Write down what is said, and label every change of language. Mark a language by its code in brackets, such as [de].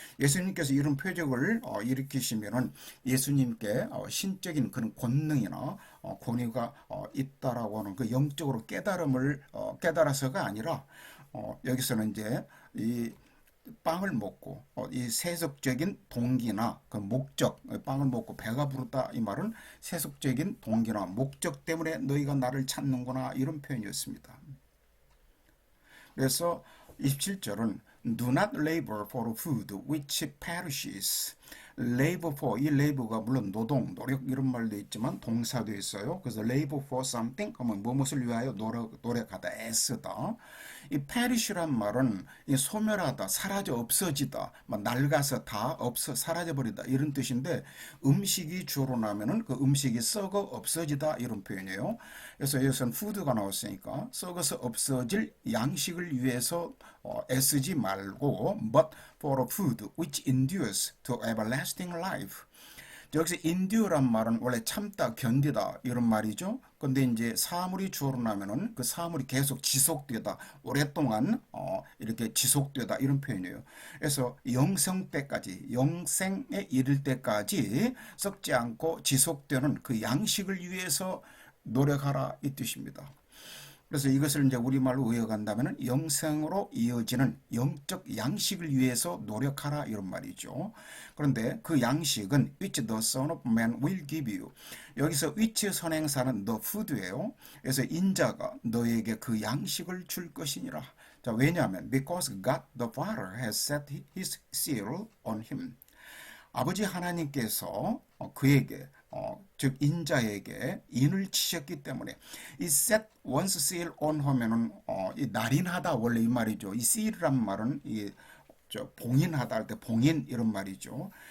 [ko] 예수님께서 이런 표적을 일으키시면은 예수님께 신적인 그런 권능이나 권위가 있다라고 하는 그 영적으로 깨달음을 깨달아서가 아니라 여기서는 이제 이 빵을 먹고 이 세속적인 동기나 그 목적 빵을 먹고 배가 부르다 이 말은 세속적인 동기나 목적 때문에 너희가 나를 찾는구나 이런 표현이었습니다. 그래서 27절은 [en] Do not labor for food which perishes. [ko] labor for 이 labor가 물론 노동, 노력 이런 말도 있지만 동사도 있어요. 그래서 labor for something 하면 무엇을 위하여 노력하다, 애쓰다. 이 perish란 말은 이 소멸하다, 사라져 없어지다, 낡아서 다 없어 사라져버리다 이런 뜻인데 음식이 주로 나면은 그 음식이 썩어 없어지다 이런 표현이에요. 그래서 여기서는 food가 나왔으니까 썩어서 없어질 양식을 위해서 애쓰지 말고 [en] but for a food which endures to everlasting life. [ko] 여기서 endure란 말은 원래 참다, 견디다 이런 말이죠. 근데 이제 사물이 주어로 나면은 그 사물이 계속 지속되다, 오랫동안 이렇게 지속되다 이런 표현이에요. 그래서 영생 때까지, 영생에 이를 때까지 썩지 않고 지속되는 그 양식을 위해서 노력하라 이 뜻입니다. 그래서 이것을 이제 우리말로 의역한다면 영생으로 이어지는 영적 양식을 위해서 노력하라 이런 말이죠. 그런데 그 양식은 [en] which the Son of Man will give you. [ko] 여기서 which 선행사는 the food예요. 그래서 인자가 너에게 그 양식을 줄 것이니라. 자, 왜냐하면 [en] because God the Father has set his seal on him. [ko] 아버지 하나님께서 그에게 즉 인자에게 인을 치셨기 때문에 이 set once seal on 하면은 이 날인하다 원래 이 말이죠. 이 seal이란 말은 이 봉인하다 할 때 봉인 이런 말이죠.